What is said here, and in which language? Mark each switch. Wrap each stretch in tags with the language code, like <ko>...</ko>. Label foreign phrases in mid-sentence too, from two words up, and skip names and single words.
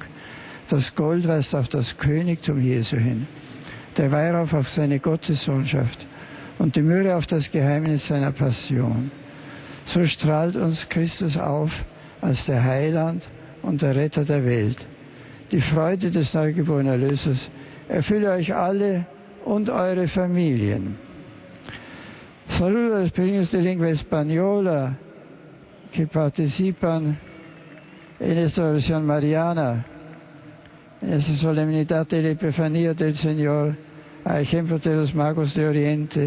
<de>Das Gold weist auf das Königtum Jesu hin, der Weihrauch auf seine Gottessohnschaft und die Myrrhe auf das Geheimnis seiner Passion. so strahlt uns Christus auf als der Heiland und der Retter der Welt. Die Freude des neugeborenen Erlösers erfülle euch alle und eure Familien.</de> <es>Saludo a los peregrinos de lengua española que participan en esta oración mariana, en esta solemnidad de la Epifanía del Señor, a ejemplo de los magos de Oriente.</es>